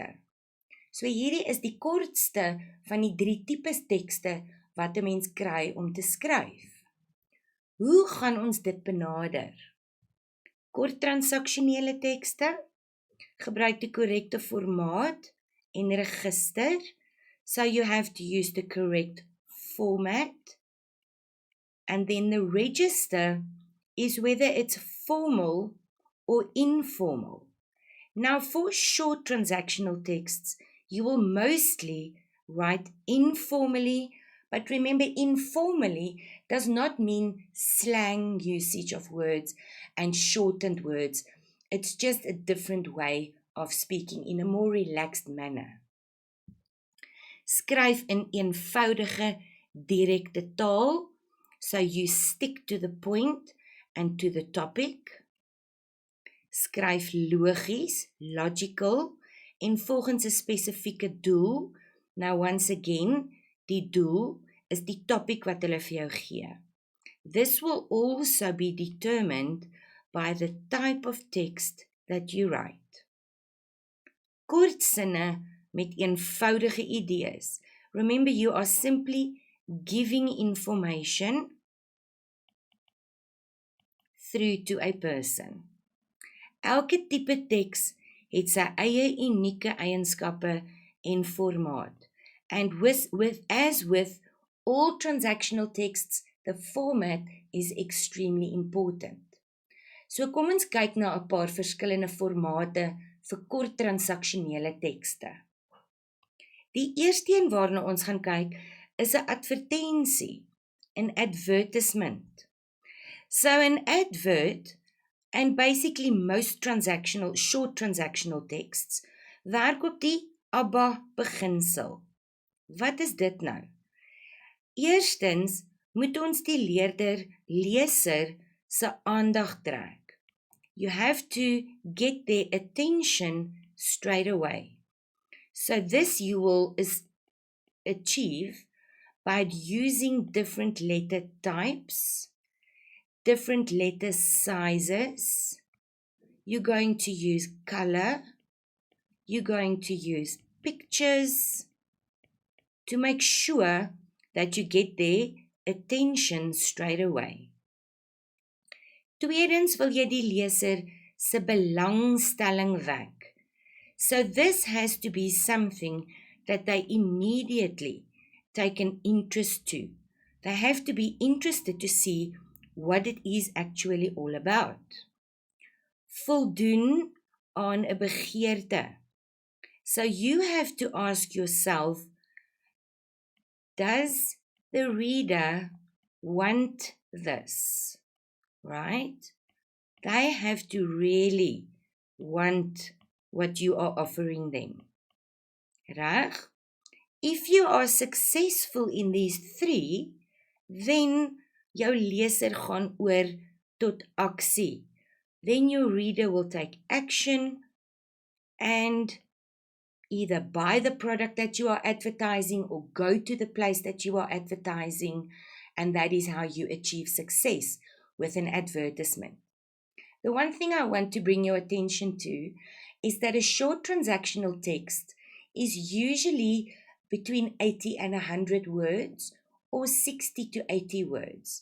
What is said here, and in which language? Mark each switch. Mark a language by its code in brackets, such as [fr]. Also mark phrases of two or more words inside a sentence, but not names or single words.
[af] So hierdie is die kortste van die 3 tipes tekste wat 'n mens kry om te skryf. Hoe gaan ons dit benader? Kort transaksionele tekste gebruik die korrekte formaat en register, [en] so you have to use the correct format. And then the register is whether it's formal or informal. Now, for short transactional texts, you will mostly write informally, but remember, informally does not mean slang usage of words and shortened words. It's just a different way of speaking in a more relaxed manner. [af] Skryf in eenvoudige, direkte taal, [en] so you stick to the point and to the topic. [af] Skryf logies, logical, en volgens 'n spesifieke doel. [en] Now once again, [af] die doel is die topic wat hulle vir jou gee. [en] This will also be determined by the type of text that you write. [af] Kort sinne met eenvoudige idees. [en] Remember, you are simply giving information through to a person. [af] Elke tipe teks het sy eie unieke eienskappe en formaat. [en] And as with all transactional texts, the format is extremely important. [af] So kom ons kyk na 'n paar verskillende formate vir kort transaksionele tekste. Die eerste een waarna ons gaan kyk is 'n advertensie, 'n advertisement. [en] So an advert, and basically most short transactional texts, [af] werk op die ABBA beginsel. Wat is dit nou? Eerstens moet ons die leser se aandag trek. [en] You have to get their attention straight away. So this you will achieve by using different letter types, different letter sizes. You're going to use color. You're going to use pictures to make sure that you get their attention straight away. [af] Tweedens wil jy die leser se belangstelling wek. [en] So this has to be something that they immediately take an interest to. They have to be interested to see what it is actually all about. [af] Voldoen aan 'n begeerte. [en] So you have to ask yourself, does the reader want this? Right? They have to really want what you are offering them. Reg? If you are successful in these 3, then [af] jou leser gaan oor tot aksie. [en] Then your reader will take action and either buy the product that you are advertising or go to the place that you are advertising, and that is how you achieve success with an advertisement. The one thing I want to bring your attention to is that a short transactional text is usually between 80 and 100 words or 60 to 80 words.